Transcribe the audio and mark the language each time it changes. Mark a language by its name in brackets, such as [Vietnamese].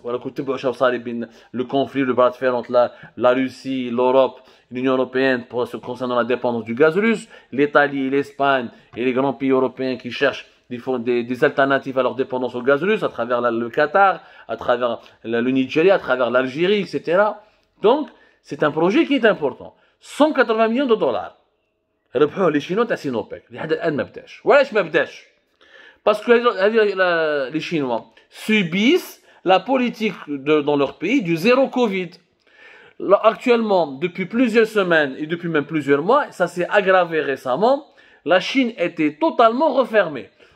[French] Voilà, le conflit, le bras de fer entre la Russie, l'Europe, l'Union européenne concernant la dépendance du gaz russe, l'Italie, l'Espagne et les grands pays européens qui cherchent des alternatives à leur dépendance au gaz russe à travers le Qatar, à travers le Nigeria, à travers l'Algérie, etc. Donc, c'est un projet qui est important. 180 millions de dollars. [Arabic] ربحوه [French] les Chinois [Arabic] تاع سينوبيك لحد الآن ما بداش. وعلاش ما بداش؟ [French] Parce que les Chinois subissent la politique dans leur pays du zéro Covid. Là, actuellement, depuis plusieurs semaines et depuis même plusieurs mois, ça s'est aggravé récemment, la Chine était totalement refermée.